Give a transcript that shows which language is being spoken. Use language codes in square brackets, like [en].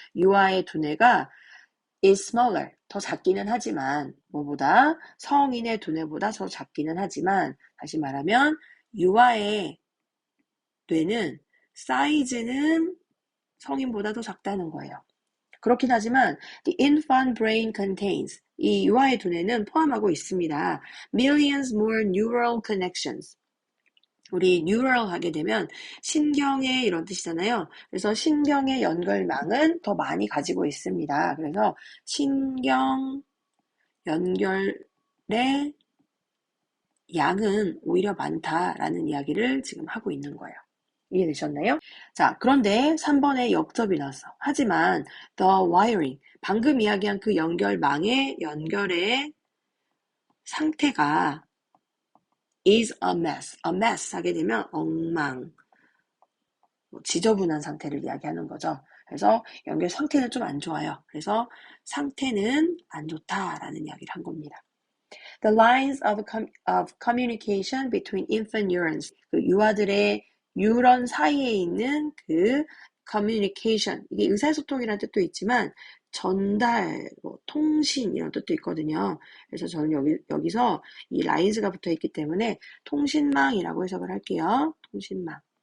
[ko] 유아의 두뇌가 [en] is smaller, [ko] 더 작기는 하지만 뭐보다 성인의 두뇌보다 더 작기는 하지만 다시 말하면 유아의 뇌는 사이즈는 성인보다 더 작다는 거예요. 그렇긴 하지만 [en] the infant brain contains [ko] 이 유아의 두뇌는 포함하고 있습니다. [en] millions more neural connections [ko] 우리 neural 하게 되면 신경의 이런 뜻이잖아요. 그래서 신경의 연결망은 더 많이 가지고 있습니다. 그래서 신경 연결의 양은 오히려 많다라는 이야기를 지금 하고 있는 거예요. 이해되셨나요? 자, 그런데 3번에 역접이 나왔어. 하지만 [en] the wiring, [ko] 방금 이야기한 그 연결망의 연결의 상태가 [en] is a mess. [ko] a mess 하게 되면 엉망, 지저분한 상태를 이야기하는 거죠. 그래서 연결 상태는 좀 안 좋아요. 그래서 상태는 안 좋다라는 이야기를 한 겁니다. [en] The lines of communication between infant neurons. [ko] 그 유아들의 뉴런 사이에 있는 그 communication. 이게 의사소통이라는 뜻도 있지만 전달, 통신 이런 뜻도 있거든요. 그래서 저는 여기서 이 lines가 붙어 있기 때문에 통신망이라고 해석을 할게요. 통신망.